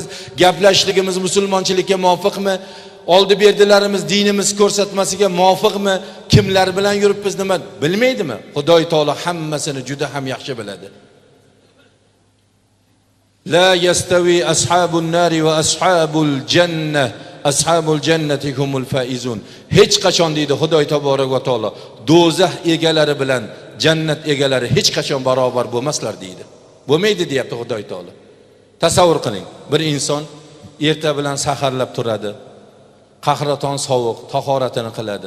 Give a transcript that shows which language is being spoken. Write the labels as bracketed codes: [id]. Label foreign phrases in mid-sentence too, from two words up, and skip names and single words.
[uz] Gaplashligimiz musulmonchilikka muvofiqmi? Oldi-berdilarimiz dinimiz ko'rsatmasiga muvofiqmi? Kimlar bilan yuribmiz nima bilmaydimi? Xudoy taolo hammasini juda ham yaxshi biladi. [ar] لا يستوي أصحاب النار وأصحاب الجنة أصحاب الجنة هم الفائزون. [uz] Hech qachon deydi Xudoy [ar] تبارك وتعالى, [uz] do'zax egalari bilan jannat egalari hech qachon barobar bo'lmaslar deydi. Bo'lmaydi deyapti Xudoy taolo. Tasavvur qiling, bir inson erta bilan saharlab turadi. Qahraton sovuq, tahoratini qiladi.